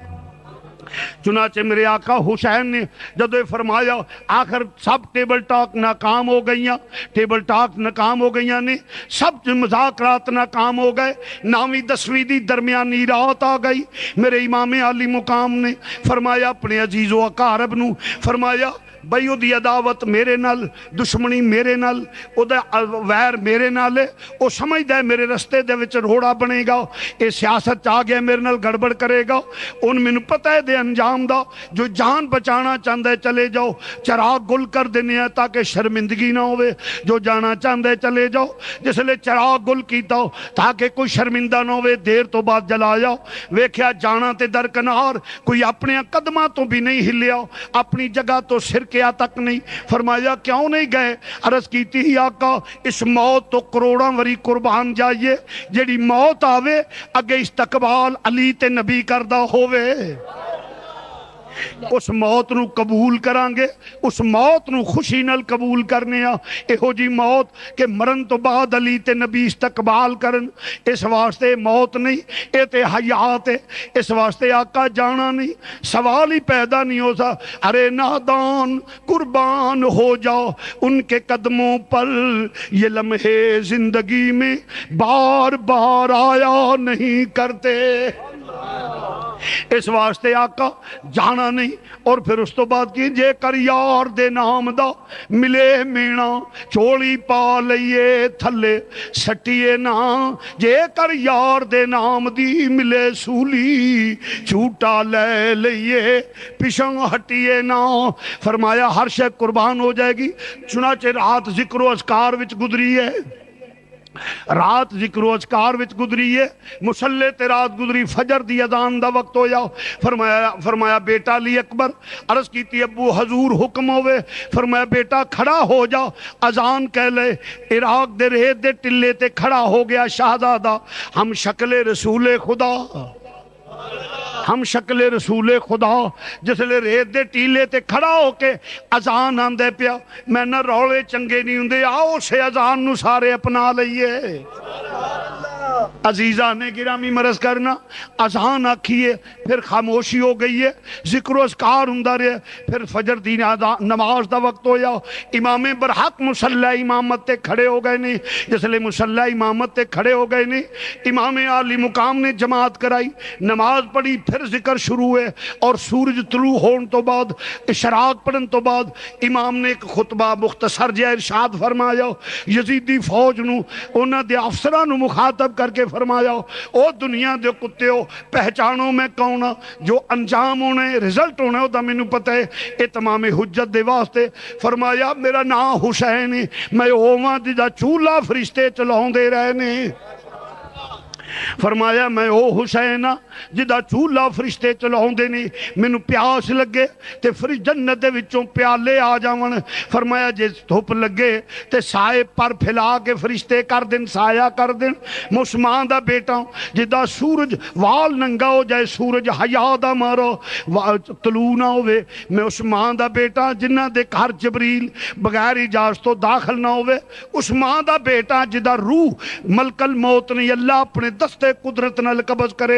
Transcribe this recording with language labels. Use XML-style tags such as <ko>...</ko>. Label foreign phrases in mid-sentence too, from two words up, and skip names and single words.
<pa>چنانچہ میرے آقا حسین نے جدو فرمایا آخر سب ٹیبل ٹاک ناکام ہو گئیاں، ٹیبل ٹاک ناکام ہو گئیاں نے، سب مذاکرات ناکام ہو گئے۔ 9ویں 10ویں دی درمیانی رات آ گئی۔ میرے امام عالی مقام نے فرمایا اپنے عزیز و اقارب نو فرمایا بھئی او دی عداوت میرے نال، دشمنی میرے نال، او دا ویر میرے نال ہے، او سمجھ دے میرے رستے دے وچ روڑا بنے گا، اے سیاست چاہ گیا میرے نال گڑبڑ کرے گا۔ ان میں پتہ ہے دے انجام دا، جو جان بچانا چاندے چلے جاؤ، چراغ گل کر دینے ہیں تاکہ شرمندگی نہ ہوئے۔ جو جانا چاندے چلے جاؤ، جس لئے چراغ گل کیتا ہو تاکہ کوئی شرمندہ نہ ہوئے، دیر تو بعد جلا جاؤ۔ ویکھیا جانا تے درکنار، کوئی اپنے قدمہ تو بھی نہیں ہلیا، اپنی جگہ تو سر کیا تک نہیں۔ فرمایا کیوں نہیں گئے؟ عرض کیتی ہی آقا اس موت تو کروڑاں وری قربان جائیے، جیڑی موت آوے اگے استقبال علی تے نبی کردہ ہووے، اس موت نو قبول کرانگے، اس موت نو خوشی نال قبول کرنے ہاں۔ ایہو جی موت کہ مرن تو بعد علی تے نبی استقبال کرن، اس واسطے موت نہیں، اے تے حیات ہے۔ اس واسطے آقا جانا نہیں، سوال ہی پیدا نہیں ہو سا۔</pa> <ur>ارے نادان قربان ہو جاؤ ان کے قدموں پر، یہ لمحے زندگی میں بار بار آیا نہیں کرتے۔</ur> <pa>اس واسطے آقا جانا نہیں۔ اور پھر اس تو بعد کی جے کر یار دے نام دا ملے مینا چولی پا لئیے تھلے سٹیے نا، جے کر یار دے نام دی ملے سولی چھوٹا لے لئیے پشنگ ہٹیے نا۔ فرمایا ہر شے قربان ہو جائے گی۔ چنانچہ رات ذکر و اذکار وچ گزری ہے، رات ذکر و اذکار وچ گزری ہے، مسلے تے رات گزری، فجر دی اذان دا وقت ہویا۔ فرمایا بیٹا علی اکبر عرض کیتی ابو حضور حکم ہوئے، فرمایا بیٹا کھڑا ہو جا، اذان کہہ لے۔ عراق دے ریت دے ٹلے تے کھڑا ہو گیا شہزادہ، ہم شکل رسول خدا، ہم شکل رسول خدا جس لے ریت دے ٹیلے تے کھڑا ہو کے اذان آندے پیا۔ میں نہ رولے چنگے نہیں ہوندے، آؤ سے اذان نو سارے اپنا لئیے۔ عزیزہ نے گرامی مرض کرنا، اذان آکھیے پھر خاموشی ہو گئی ہے، ذکر و اذکار ہوندا رہے، پھر فجر دی نماز دا وقت ہویا۔ امام برحق مصلی امامت تے کھڑے ہو گئے نہیں، جس لئے مصلی امامت تے کھڑے ہو گئے نہیں، امام عالی مقام نے جماعت کرائی، نماز پڑھی، پھر ذکر شروع ہوئے۔ اور سورج طلوع ہون تو بعد، اشراق پڑھن تو بعد امام نے ایک خطبہ مختصر جہا ارشاد فرمایا، یزیدی فوج نو انہاں دے افسران نو مخاطب کر کے فرمایا، او دنیا دے کتے ہو، پہچانو میں کون ہاں، جو انجام ہونے رزلٹ ہونے ہو دا مینوں پتہ ہے، اتمام حجت دے واسطے فرمایا میرا نام حسین ہے، میں اوواں دا چولہا فرشتے چلاؤں دے رہنے۔ فرمایا میں او حسین جدا چولہا فرشتے چلاؤں دے نہیں، مینوں پیاس لگے تے جنت دے وچوں پیالے آ جاون۔ فرمایا جے دھوپ لگے تے سائے پر پھیلا کے فرشتے کر دن، سایہ کر دن۔ میں اس ماں دا بیٹا ہوں جدا سورج وال ننگا ہو جائے، سورج حیا دا مارو طلوع نہ ہوئے، میں اس ماں دا بیٹا جنہ دے گھر جبریل بغیر اجازت تو داخل نہ ہوئے، اس ماں دا بیٹا جدا روح ملک الموت نہیں اللہ اپنے دستے قدرت نال قبض کرے۔</pa>